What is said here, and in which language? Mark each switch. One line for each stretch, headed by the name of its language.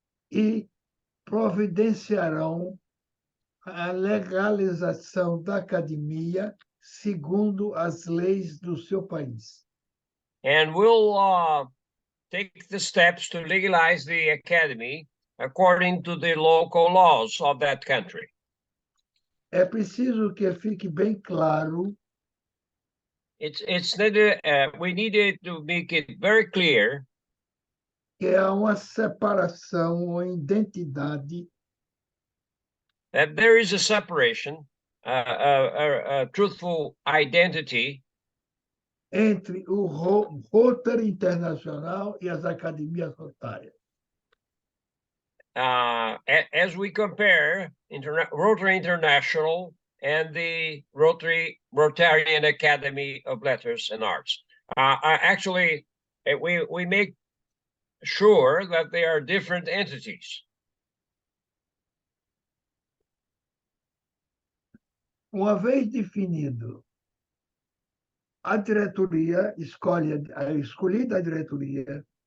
Portuguese: e providenciarão a legalização da academia segundo as leis do seu país.
English: And will take the steps to legalize the academy according to the local laws of that country.
Portuguese: É preciso que fique bem claro.
English: It's needed. We needed to make it very clear.
Portuguese: que há uma separação ou identidade
English: that there is a separation, a truthful identity
Portuguese: entre o Rotary Internacional e as academias rotárias.
English: As we compare Rotary International and the Rotarian Academy of Letters and Arts. Actually, we make sure that they are different entities.
Portuguese: Uma vez definido a diretoria, escolhida a diretoria,